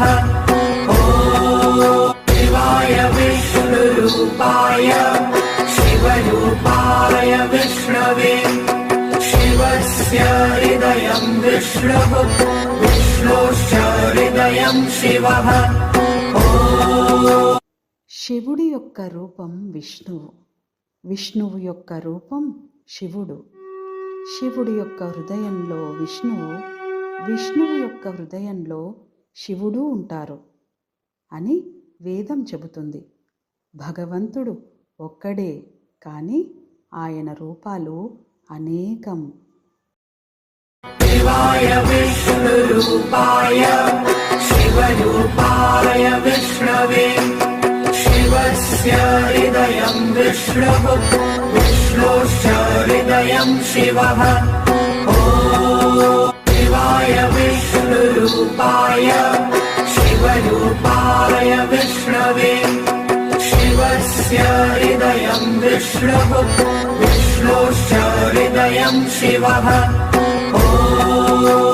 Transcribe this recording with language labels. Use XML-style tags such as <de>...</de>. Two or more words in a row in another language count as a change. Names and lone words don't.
<sa>ॐ शिवाय विष्णुरूपाय शिवरूपाय विष्णवे शिवस्य हृदयं विष्णुः विष्णोश्च हृदयं शिवः।</sa> <te>శివుడి యొక్క రూపం విష్ణువు, విష్ణువు యొక్క రూపం శివుడు. శివుడి యొక్క హృదయంలో విష్ణువు, విష్ణువు యొక్క హృదయంలో శివుడు ఉంటారు అని వేదం చెబుతుంది. భగవంతుడు ఒక్కడే, కానీ ఆయన రూపాలు అనేకం.</te> <sa>शिवाय विष्णुरूपाय शिवरूपाय विष्णवे शिवस्य हृदयं विष्णुः विष्णोश्च हृदयं शिवः। ॐ शिवाय विष्णुरूपाय शिवरूपाय विष्णवे शिवस्य हृदयं विष्णुः विष्णोश्च हृदयं शिवः।</sa>